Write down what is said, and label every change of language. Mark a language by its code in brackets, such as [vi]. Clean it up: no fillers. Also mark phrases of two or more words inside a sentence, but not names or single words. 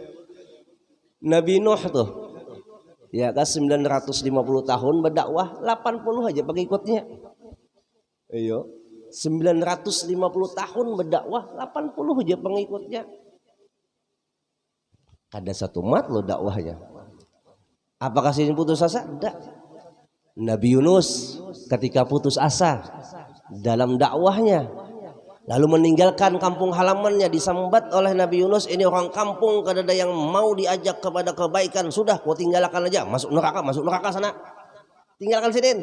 [id] Nabi Nuh tuh, ya kan 950 tahun berdakwah, 80 aja pengikutnya. Ayo, 950 tahun berdakwah, 80 aja pengikutnya. [bjn] Kada satu mat lo dakwahnya. [id] Apakah sidin putus asa? Tidak. Nabi Yunus ketika putus asa dalam dakwahnya, lalu meninggalkan kampung halamannya, disambat oleh Nabi Yunus, ini orang kampung kada ada yang mau diajak kepada kebaikan, sudah kau tinggalkan aja, masuk neraka sana, tinggalkan sidin.